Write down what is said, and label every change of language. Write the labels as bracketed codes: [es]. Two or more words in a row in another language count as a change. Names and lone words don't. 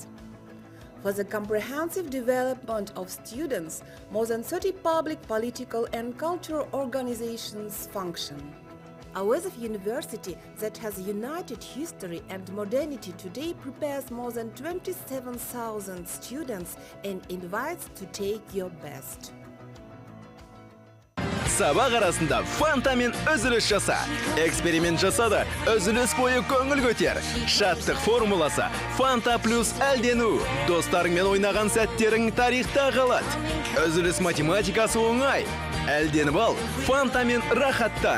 [en] For the comprehensive development of students, more than 30 public, political and cultural organizations function. A Wesowski university that has united history and modernity today prepares more than 27,000 students and invites to take your best. [kk] Сабақ арасында фантамен үзіліс жаса. Эксперимент жаса да үзіліс бойы көңіл көтер. Шаттық формуласы Фанта плюс әлдену. Достарыңмен ойнаған сәттерің тарихта қалады. Үзіліс математикасы оңай. Әлденіп ал, фантамен рахаттан.